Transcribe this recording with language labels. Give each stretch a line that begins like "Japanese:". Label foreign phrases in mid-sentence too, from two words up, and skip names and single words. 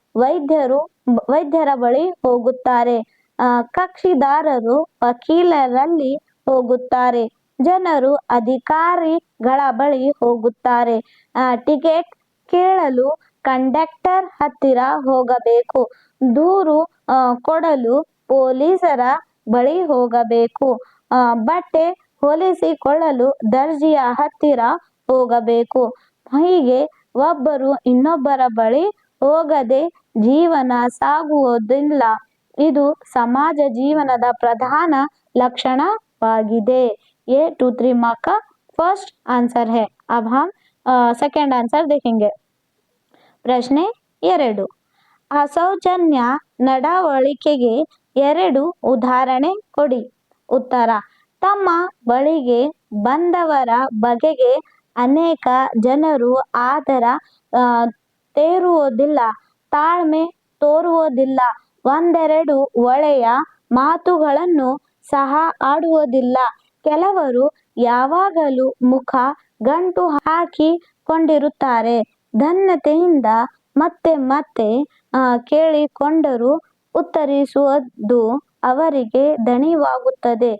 Kannada: ವೈದ್ಯರ ಬಳಿ ಹೋಗುತ್ತಾರೆ, ಕಕ್ಷಿದಾರರು ವಕೀಲರಲ್ಲಿ ಹೋಗುತ್ತಾರೆ, ಜನರು ಅಧಿಕಾರಿಗಳ ಬಳಿ ಹೋಗುತ್ತಾರೆ, ಟಿಕೆಟ್ ಕೇಳಲು ಕಂಡಕ್ಟರ್ ಹತ್ತಿರ ಹೋಗಬೇಕು, ದೂರು ಕೊಡಲು ಪೊಲೀಸರ ಬಳಿ ಹೋಗಬೇಕು, ಬಟ್ಟೆ ಹೊಲಿಸಿಕೊಳ್ಳಲು ದರ್ಜಿಯ ಹತ್ತಿರ ಹೋಗಬೇಕು. ಹೀಗೆ ಒಬ್ಬರು ಇನ್ನೊಬ್ಬರ ಬಳಿ ಹೋಗದೆ ಜೀವನ ಸಾಗುವುದಿಲ್ಲ. ಇದು ಸಮಾಜ ಜೀವನದ ಪ್ರಧಾನ ಲಕ್ಷಣವಾಗಿದೆ.
Hindi: ये 2-3 मार्क का
English: first answer
Hindi: है. अब हम
English: second answer
Hindi: देखेंगे.
Kannada: ಪ್ರಶ್ನೆ 2, ಅಸೌಜನ್ಯ ನಡವಳಿಕೆಗೆ 2 ಉದಾಹರಣೆ ಕೊಡಿ. ಉತ್ತರ, ತಮ್ಮ ಬಳಿಗೆ ಬಂದವರ ಬಗೆಗೆ ಅನೇಕ ಜನರು ಆದರ ತೇರುವುದಿಲ್ಲ, ತಾಳ್ಮೆ ತೋರುವುದಿಲ್ಲ, ಒಂದೆರಡು ಒಳ್ಳೆಯ ಮಾತುಗಳನ್ನು ಸಹ ಆಡುವುದಿಲ್ಲ, ಕೆಲವರು ಯಾವಾಗಲೂ ಮುಖ ಗಂಟು ಹಾಕಿಕೊಂಡಿರುತ್ತಾರೆ, ಧನ್ಯತೆಯಿಂದ ಮತ್ತೆ ಮತ್ತೆ ಕೇಳಿಕೊಂಡರೂ ಉತ್ತರಿಸುವುದು ಅವರಿಗೆ ದಣಿವಾಗುತ್ತದೆ.